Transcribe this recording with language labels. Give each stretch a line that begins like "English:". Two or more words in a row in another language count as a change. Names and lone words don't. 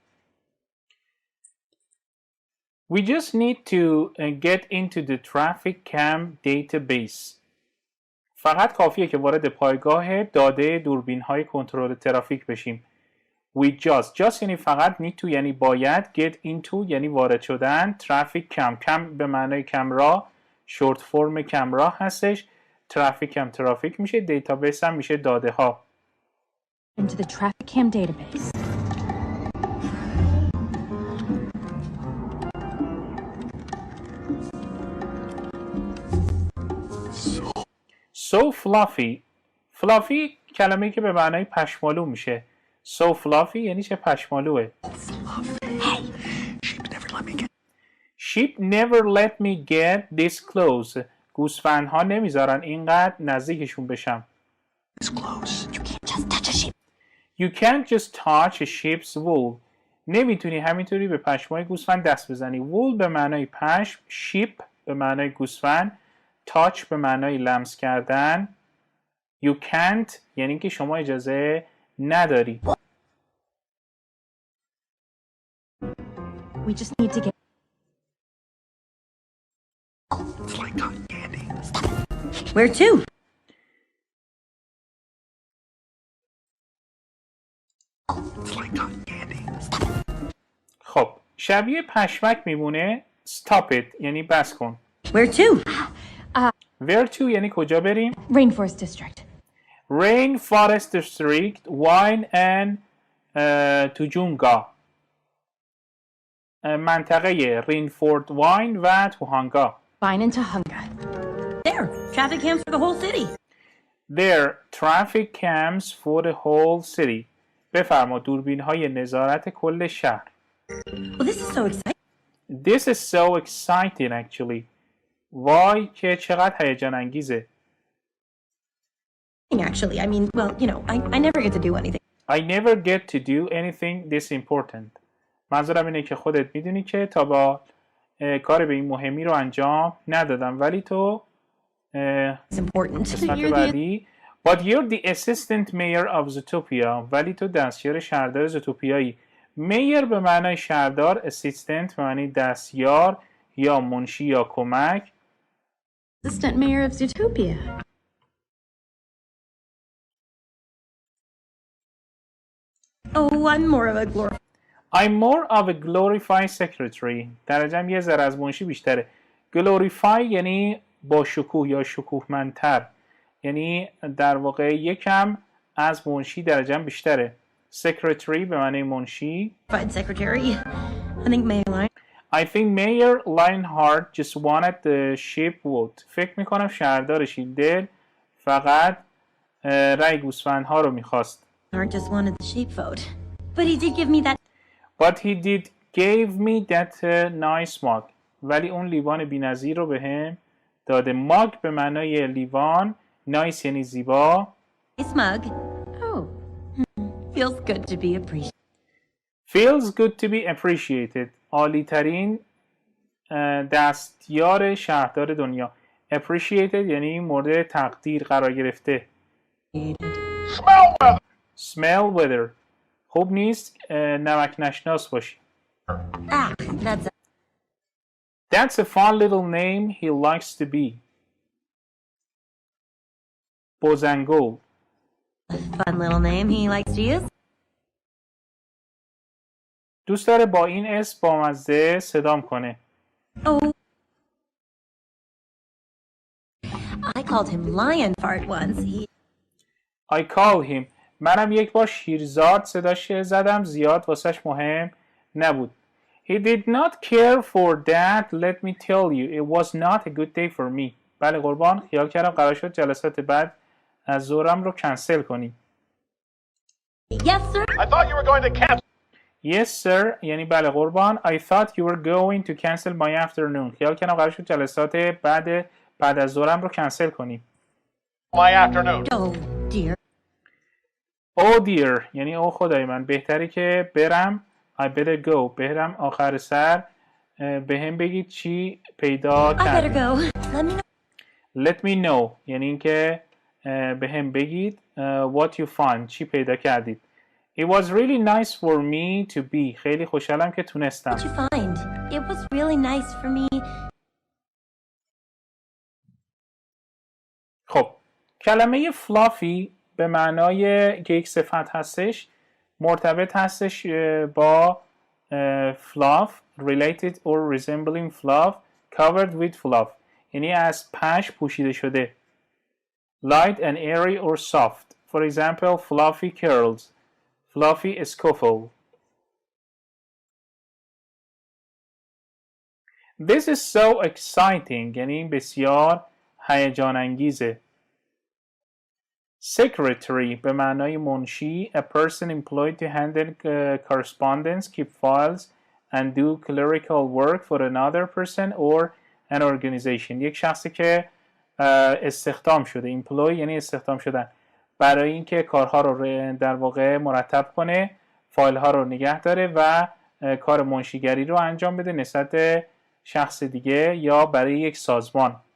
English: get into the traffic cam database.
Persian: فقط کافیه که وارد پایگاه داده دوربین‌های کنترل ترافیک بشیم.
English: We just
Persian: یعنی فقط
English: need to
Persian: یعنی باید،
English: get into
Persian: یعنی وارد شدن،
English: traffic cam
Persian: به معنای کمرا،
English: short form
Persian: کمرا هستش ترافیک هم ترافیک میشه، دیتابیس هم میشه داده ها.
English: Into the traffic cam database. So fluffy.
Persian: fluffy کلمه‌ای که به معنای پشمالو میشه.
English: So fluffy
Persian: یعنی چه پشمالوه.
English: Sheep never let me get this close.
Persian: گوسفندها نمیذارن اینقدر نزدیکشون بشم.
English: This close. You can't just touch a sheep. You can't just touch a sheep's wool.
Persian: نمیتونی همینطوری به پشمای گوسفند دست بزنی. wool به معنای پشم، sheep به معنای گوسفند، touch به معنای لمس کردن.
English: You can't
Persian: یعنی که شما اجازه نداری.
English: We just need to get. It's like cotton candy. Where to? It's like cotton candy.
Persian: خب شبیه پشمک میمونه.
English: Stop it
Persian: یعنی بس کن.
English: Where to? Where to
Persian: یعنی کجا بریم؟
English: Rainforest District. Rainforest District, wine and توجونگا.
Persian: منطقه رینفورد واین و توهانگا.
English: Fine into hunger. There, traffic cams for the whole city. There, traffic cams for the whole city.
Persian: بفرما دوربین های نظارت کل شهر.
English: Well, this is so exciting. This is so exciting actually.
Persian: وای که چقدر هیجان انگیزه.
English: Actually, I mean, well, you know, I never get to do anything. I never get to do anything this important.
Persian: منظورم اینه که خودت میدونی که تا با کار به این مهمی رو انجام ندادم ولی تو
English: It's important.
Persian: قسمت بعدی
English: But you're the assistant mayor of Zootopia.
Persian: ولی تو دستیار شهردار زوتوپیایی. میر به معنای شهردار، assistant به معنی دستیار یا منشی یا کمک.
English: Assistant mayor of Zootopia. Oh, I'm more of a glorified secretary.
Persian: درجه‌ام یه ذره از منشی بیشتره. glorify یعنی با شکوه یا شکوهمندتر. یعنی در واقع یکم از منشی درجه‌ام بیشتره. secretary به معنی منشی.
English: secretary. I think Mayor Lionheart just wanted the sheep vote.
Persian: فکر میکنم شهردار شیلدل فقط رای گوسفندها رو میخواست.
English: Just wanted the sheep vote. But he did give me that. But he did gave me that nice mug.
Persian: ولی اون لیوان بی‌نظیر رو بهم داده. mug به معنای لیوان، nice یعنی زیبا.
English: Nice mug. Oh. Feels good to be appreciated. Feels good to be appreciated.
Persian: عالی ترین دستیار شهردار دنیا. Appreciated یعنی مورد تقدیر قرار گرفته.
English: Smell weather.
Persian: خوب نیست نمک نشناس باشی.
English: That's a fun little name he likes to be.
Persian: بوزنگول.
English: Fun little name he likes to use.
Persian: دوست داره با این اسم بامزه صدام کنه.
English: Oh. I called him Lionheart once. I call him.
Persian: منم یک بار شیرزاد صداش زدم، زیاد واسش مهم نبود.
English: He did not care for that, let me tell you. It was not a good day for me.
Persian: بله قربان، خیال کردم قرار شد جلسات بعد از ظهرم رو کنسل کنیم.
English: Yes sir. I thought you were going to cancel. Yes sir
Persian: یعنی بله قربان.
English: I thought you were going to cancel my afternoon.
Persian: خیال کردم قرار شد جلسات بعد از ظهرم رو کنسل کنیم.
English: My afternoon. Oh dear. Oh dear
Persian: یعنی او خدای من بهتره که برم.
English: I better go
Persian: برم آخر سر به هم بگید چی پیدا کردید.
English: I better go. Let me know. Let me know
Persian: یعنی اینکه به هم بگید
English: what you find
Persian: چی پیدا کردید.
English: It was really nice for me to be.
Persian: خیلی خوشحالم که تونستم.
English: What did you find? It was really nice for me.
Persian: خب کلمه fluffy به معنای که یک صفت هستش مرتبط هستش با fluff
English: related or resembling fluff covered with fluff
Persian: یعنی از پشم پوشیده شده.
English: light and airy or soft. For example, fluffy curls, fluffy scuffle. This is so exciting.
Persian: یعنی بسیار هیجان انگیزه. Secretary به معنای منشی.
English: A person employed to handle correspondence, keep files and do clerical work for another person or an organization.
Persian: یک شخصی که استخدام شده. employ یعنی استخدام شدن برای اینکه کارها رو در واقع مرتب کنه، فایل ها رو نگه داره و کار منشیگری رو انجام بده نسبت شخص دیگه یا برای یک سازمان.